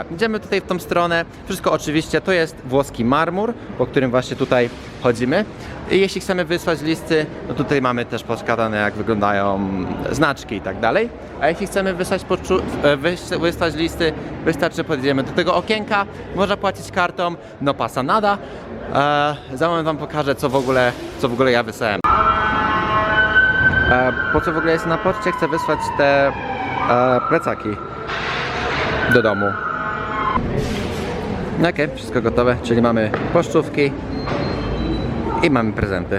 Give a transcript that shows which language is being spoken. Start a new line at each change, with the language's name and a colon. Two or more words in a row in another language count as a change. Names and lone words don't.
Polish: Idziemy tutaj w tą stronę. Wszystko oczywiście to jest włoski marmur, po którym właśnie tutaj chodzimy. I jeśli chcemy wysłać listy, no tutaj mamy też podskazane, jak wyglądają znaczki i tak dalej. A jeśli chcemy wysłać listy, wystarczy podjedziemy do tego okienka, można płacić kartą,
Spanish: no pasa nada.
Polish: Za moment wam pokażę, co w ogóle ja wysłałem. Po co w ogóle jest na poczcie? Chcę wysłać te plecaki do domu. Okej, wszystko gotowe, czyli mamy pocztówki i mamy prezenty.